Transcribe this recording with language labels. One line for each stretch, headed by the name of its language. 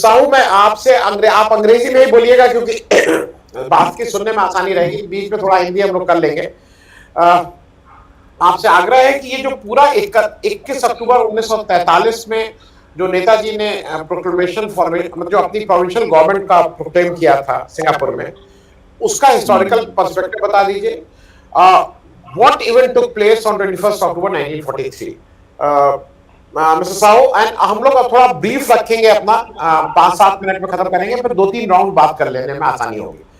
Hindi: Sahu, मैं आपसे आप अंग्रेजी में ही बोलिएगा क्योंकि बात की सुनने में आसानी रहेगी, बीच में थोड़ा हिंदी हम लोग कर लेंगे। आपसे आग्रह है कि ये जो पूरा 21 अक्टूबर 1943 में जो नेताजी ने प्रोक्लेमेशन मतलब जो अपनी प्रोविंशियल गवर्नमेंट का प्रोक्लेम किया था सिंगापुर में, उसका हिस्टोरिकल पर्सपेक्टिव बता दीजिए।
English: What event took place on 21st October 1943? Mr.
Hindi: Sahu, and हम लोग थोड़ा ब्रीफ रखेंगे अपना, 5-7 मिनट में खत्म करेंगे, फिर 2-3 राउंड बात कर लेने में आसानी होगी।